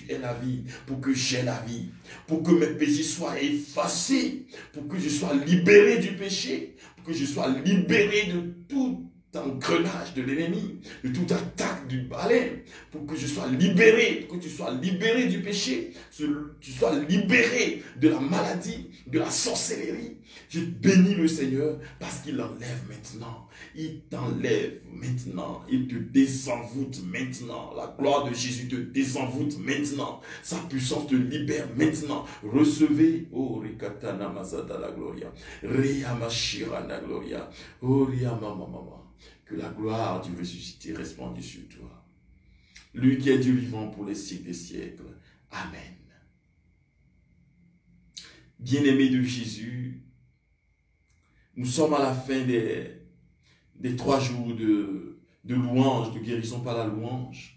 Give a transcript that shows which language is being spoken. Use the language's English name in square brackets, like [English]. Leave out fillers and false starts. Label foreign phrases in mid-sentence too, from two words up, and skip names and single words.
[French] tu aies la vie, pour que j'aie la vie, pour que mes péchés soient effacés, pour que je sois libéré du péché, pour que je sois libéré de tout engrenage de l'ennemi, de toute attaque du balai, pour que je sois libéré, pour que tu sois libéré du péché, que tu sois libéré de la maladie, de la sorcellerie. Je bénis le Seigneur parce qu'il enlève maintenant. Il t'enlève maintenant. Il te désenvoûte maintenant. La gloire de Jésus te désenvoûte maintenant. Sa puissance te libère maintenant. Recevez, oh Rikatana Mazada la Gloria, Riamashira la Gloria, oh Riamamamama. Que la gloire du ressuscité resplendisse sur toi. Lui qui est Dieu vivant pour les siècles des siècles. Amen. Bien-aimés de Jésus, nous sommes à la fin des 3 jours de louange, de guérison par la louange.